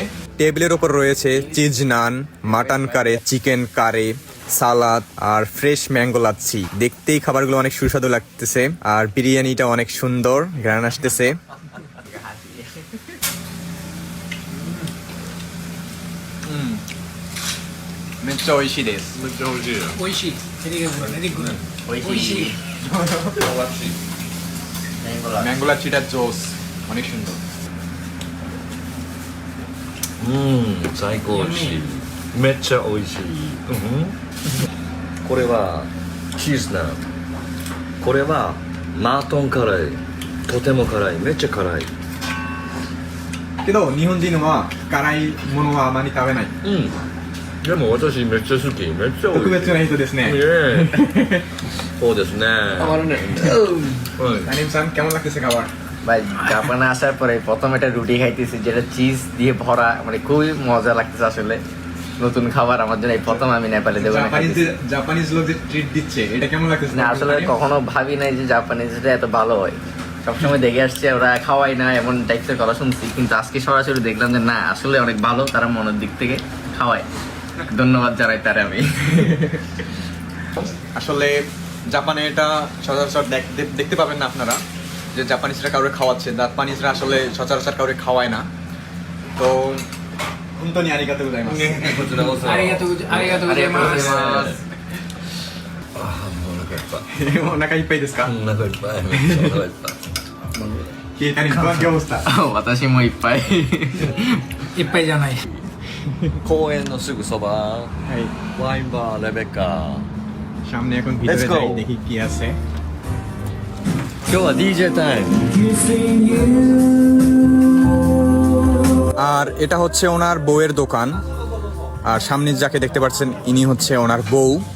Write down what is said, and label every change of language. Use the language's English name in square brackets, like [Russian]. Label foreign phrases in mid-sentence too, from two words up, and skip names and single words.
[Bangla] টেবিলের ওপর রয়েছে [English] cheese naan, mutton curry, chicken curry, [Bangla] সালাদ আর [English] fresh mango lassi. [Bangla] দেখতেই খাবারগুলো অনেক সুস্বাদু লাগতেছে। আর বিরিয়ানিটা অনেক সুন্দর ঘ্রাণ আসতেছে। [Japanese] めっちゃおいしいです. めっちゃ美味しいよ。美味しい。エリがグラ、エリグラ。美味しい。 [Bangla] ম্যাঙ্গো লাচ্ছিটা জোস, অনেক সুন্দর। [Japanese] 最高美味しい。めっちゃ美味しい。これはチーズナン。これはマートンカレー。とても辛い。めっちゃ辛い。けど日本人は辛いものはあまり食べない。でも私めっちゃ好き。めっちゃ美味しい。特別な人ですね。そうですね。 [Bangla] আমারও নেই। তানিম সান, কেমন লাগতেছে খাবার? ভাই জাপানে আসার পরে প্রথম একটা রুটি খাইতেছি যেটা চিজ দিয়ে ভরা, মানে খুবই মজা লাগতেছে আসলে। নতুন খাবার আমার জন্য এই প্রথম আমি নেপালে দেবো। জাপানিজ লোক যে ট্রিট দিচ্ছে, এটা কেমন লাগতেছে? না আসলে কখনো ভাবি নাই যে জাপানিজটা এত ভালো হয়। সবসময় দেখে আসছে ওরা খাওয়াই না এমন টাইপের কথা শুনছি, কিন্তু আজকে সরাসরি দেখলাম যে না আসলে অনেক ভালো, তারা মনের দিক থেকে খাওয়ায়। ধন্যবাদ জানাই তারা। আমি আসলে জাপানে এটা সচরাচর দেখতে পাবেন না আপনারা, যে জাপানিজরা কাউরে খাওয়াচ্ছে। জাপানিজরা আসলে সচরাচর কাউরে খাওয়ায় না। [Japanese] তো 本当にありがとうございます. ありがとうございます。ああ、もうお腹いっぱい。お腹いっぱいですか？お腹いっぱい。めっちゃお腹いっぱい。タニムはどうした？私もいっぱい。いっぱいじゃない。公園のすぐそば。はい、ワインバーレベッカ。 [Bangla] সামনে এখন ভিতরে [English] Let's go. [Bangla] যাই, দেখি কি আছে। [Japanese] 今日は DJ タイム。 [Bangla] আর এটা হচ্ছে ওনার বউয়ের দোকান। আর সামনে যাকে দেখতে পাচ্ছেন ইনি হচ্ছে ওনার বউ।